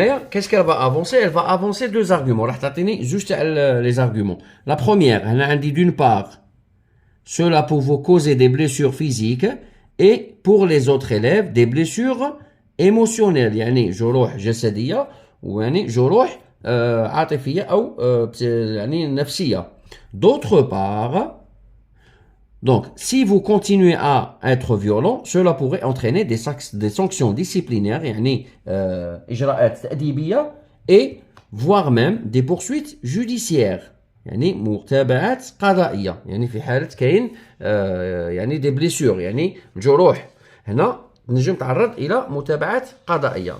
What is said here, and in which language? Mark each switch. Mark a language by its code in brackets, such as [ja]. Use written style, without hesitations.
[fr] Qu'est-ce qu'elle va avancer? Elle va avancer deux arguments. Juste les arguments. La première, elle a dit d'une part, cela peut vous causer des blessures physiques et pour les autres élèves, des blessures émotionnelles. [ar] يعني جروح جسدية ويعني جروح عاطفية أو يعني نفسية. [fr] D'autre part, donc, si vous continuez à être violent, cela pourrait entraîner des sanctions disciplinaires, [ar] يعني إجراءات تأديبية, [fr] et voire même des poursuites judiciaires, [ar] يعني متابعات قضائية, يعني في حالة كاين يعني des blessures, يعني الجروح. هنا نجم تعرض إلى متابعات قضائية.